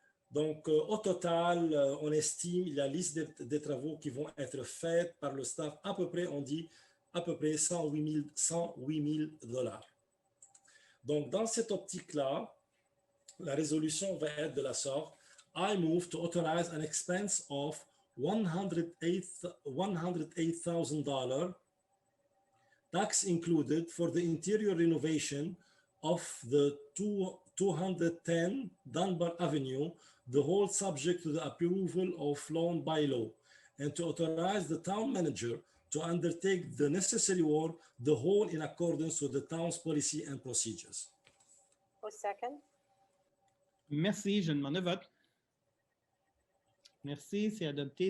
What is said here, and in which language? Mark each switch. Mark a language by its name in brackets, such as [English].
[French] Donc, au total, on estime la liste des travaux qui vont être faits par le staff, à peu près, on dit, à peu près 108 000 $. Donc, dans cette optique-là, la résolution va être de la sorte. [English] I move to authorize an expense of $108,000, tax included, for the interior renovation of the 210 Dunbar Avenue, the whole subject to the approval of loan by law, and to authorize the town manager to undertake the necessary work, the whole in accordance with the town's policy and procedures. [French] Au second. Merci, je demande le vote. Merci, c'est adopté.